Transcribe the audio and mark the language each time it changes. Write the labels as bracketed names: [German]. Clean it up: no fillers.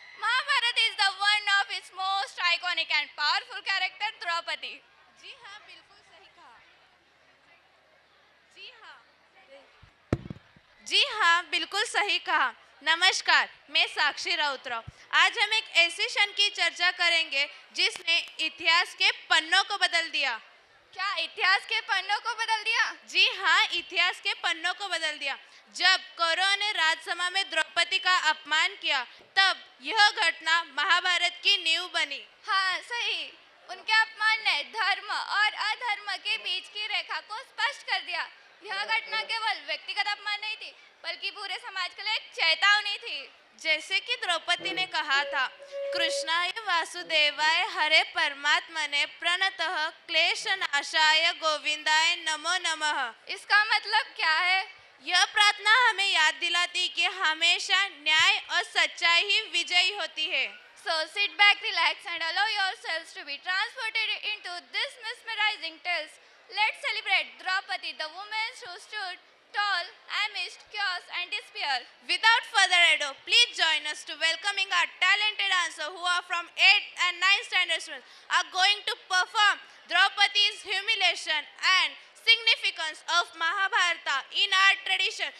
[English] Mahabharata is the one of its most iconic and powerful character, Draupadi. [Hindi] जी हाँ बिल्कुल सही कहा। जी हाँ जी हाँ बिल्कुल सही कहा। नमस्कार, मैं साक्षी राउतराव। आज हम एक ऐसे क्षण की चर्चा करेंगे जिसने इतिहास के पन्नों को बदल दिया। क्या इतिहास के पन्नों को बदल दिया? जी हाँ, इतिहास के पन्नों को बदल दिया। जब कौरवों ने राजसभा में द्रौपदी का अपमान किया, तब यह घटना महाभारत की नींव बनी। हाँ, सही। उनके अपमान ने धर्म और अधर्म के बीच की रेखा को स्पष्ट कर दिया। यह घटना केवल व्यक्तिगत अपमान नहीं थी, बल्कि पूरे समाज के लिए एक चेतावनी थी। जैसे कि द्रौपदी ने कहा था, [Sanskrit] कृष्णाय वासुदेवाय हरे परमात्मने प्रणतः क्लेशनाशाय गोविंदाय नमो नमः। [Hindi] इसका मतलब क्या है? यह प्रार्थना हमें याद दिलाती कि हमेशा न्याय और सच्चाई ही विजयी होती है। [English] So sit back, relax and allow yourselves to be transported into this mesmerizing tales. Let's celebrate Draupadi, the woman who stood tall amidst chaos and despair. Without further ado, please join us to welcoming our talented dancers who are from 8th and 9th standard students are going to perform Draupadi's humiliation and significance of Mahabharata in our tradition.